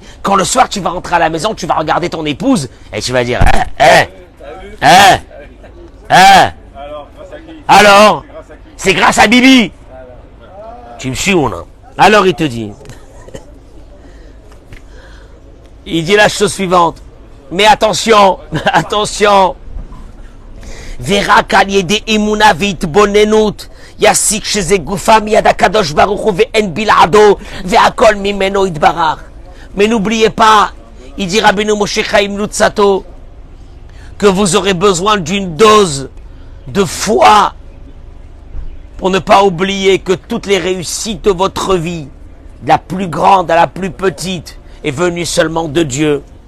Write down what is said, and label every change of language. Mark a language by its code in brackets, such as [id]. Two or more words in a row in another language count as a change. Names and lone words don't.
[fr] Quand le soir tu vas rentrer à la maison, tu vas regarder ton épouse et tu vas dire alors, c'est grâce à Bibi. Tu me suis ou non? Alors il te dit, il dit la chose suivante, mais attention, attention, verra [he] שעל ידי אמונה והתבוננות יסיק שזה גופה מיד הקדוש ברוך הוא ואין בלעדו והכל ממנו יתברך. [fr] Mais n'oubliez pas, il dit Rabbeinu Moshe Chaim Luzzatto, que vous aurez besoin d'une dose de foi pour ne pas oublier que toutes les réussites de votre vie, de la plus grande à la plus petite, est venue seulement de Dieu.